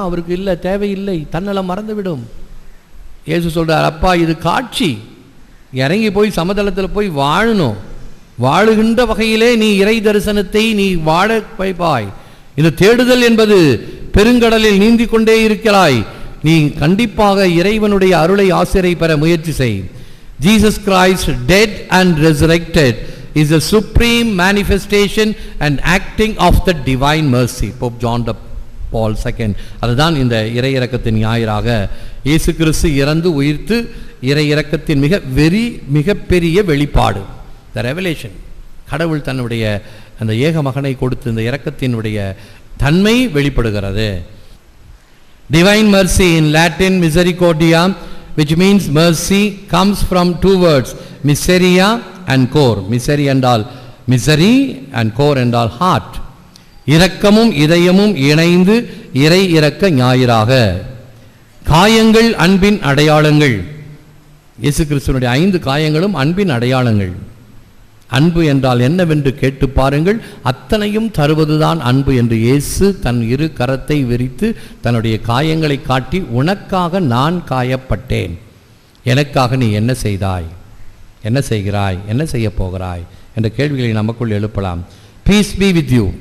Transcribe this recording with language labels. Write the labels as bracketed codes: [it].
[ta] அவருக்கு இல்லை, தேவையில்லை, தன்னலம் மறந்துவிடும். இயேசு சொல்றார், அப்பா இது காட்சி, இறங்கி போய் சமதளத்தில் போய் வாழணும், வாழுகின்ற வகையிலே நீ இறை தரிசனத்தை நீ வாழ வைப்பாய். இந்த தேடுதல் என்பது பெருங்கடலில் நீந்தி கொண்டே இருக்கிறாய், நீ கண்டிப்பாக இறைவனுடைய அருளை ஆசிரியை பெற முயற்சி செய். [en] Jesus Christ dead and resurrected is the supreme manifestation and acting of the divine mercy. Pope John Paul II. [ta] அதுதான் இந்த இறை இரக்கத்தின் ஞாயிறாக இயேசு கிறிஸ்து இறந்து உயிர்த்து இறை இரக்கத்தின் மிகப்பெரிய வெளிப்பாடு, [en] The revelation. [ta] கடவுள் தன்னுடைய அந்த ஏக மகனை கொடுத்து இந்த இரக்கத்தினுடைய தன்மை வெளிப்படுகிறது. [en] Divine mercy in Latin misericordia, which means mercy, comes from 2 words, miseria and cor. Misery என்றால் misery and cor என்றால் heart. [ta] இரக்கமும் இதயமும் இணைந்து இறை இரக்க ஞாயிறாக. காயங்கள் அன்பின் அடையாளங்கள். இயேசு கிறிஸ்துவினுடைய 5 காயங்களும் அன்பின் அடையாளங்கள். அன்பு என்றால் என்னவென்று கேட்டு பாருங்கள், அத்தனையும் தருவதுதான் அன்பு என்று இயேசு தன் 2 கரத்தை விரித்து தன்னுடைய காயங்களை காட்டி, உனக்காக நான் காயப்பட்டேன், எனக்காக நீ என்ன செய்தாய், என்ன செய்கிறாய், என்ன செய்ய போகிறாய் என்ற கேள்விகளை நமக்குள் எழுப்பலாம். [en] Peace be with you.